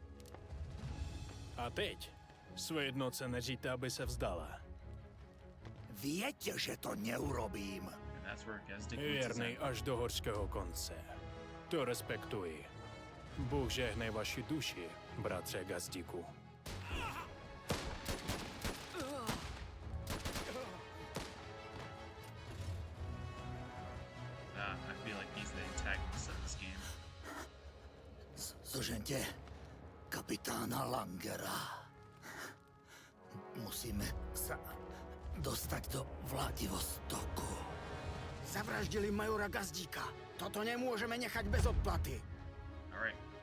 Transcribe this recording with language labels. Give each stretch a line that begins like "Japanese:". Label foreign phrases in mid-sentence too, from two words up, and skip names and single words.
Czech: A teď svoje jednotce neříte, aby se vzdala.
Slovak: Viete, že to neurobím.
Czech: Věrný až do horského konce. To respektuji. Bůh žehnej vaši duši, bratře Gazdíku.
English: I feel like he's the antagonist of this game.
Slovak: Zožente kapitána Langera. Musíme sa dostať do Vladivostoku. Zavraždili majora Gazdíka. Toto nemôžeme nechať bez odplaty.
English: Alright.